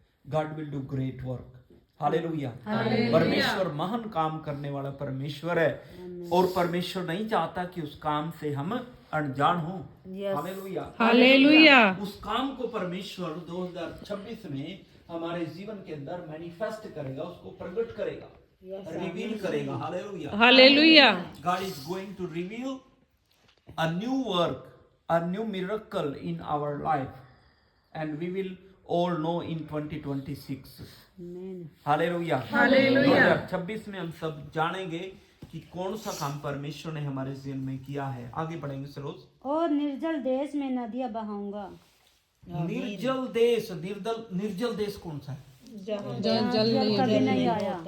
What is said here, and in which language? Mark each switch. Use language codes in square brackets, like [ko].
[en] God will do great work. [hi] Hallelujah. परमेश्वर महान काम करने वाला परमेश्वर है, और परमेश्वर नहीं चाहता कि उस काम से हम अनजान हो। हालेलुया। हालेलुया। उस काम को परमेश्वर 2026 में हमारे जीवन के अंदर मैनिफेस्ट करेगा, उसको प्रकट करेगा, रिवील करेगा। Hallelujah. Hallelujah. [en] God is going to reveal a new work, a new miracle in our life, and we will all know in 2026. [hi] Hallelujah. Hallelujah. 2026 में हम सब जानेंगे कि कौन सा काम परमेश्वर ने हमारे जीवन में किया है। आगे बढ़ेंगे सरोज। और निर्जल देश में नदियां बहाऊंगा। निर्जल देश, निर्जल देश कौन सा है? जल कभी नहीं आया।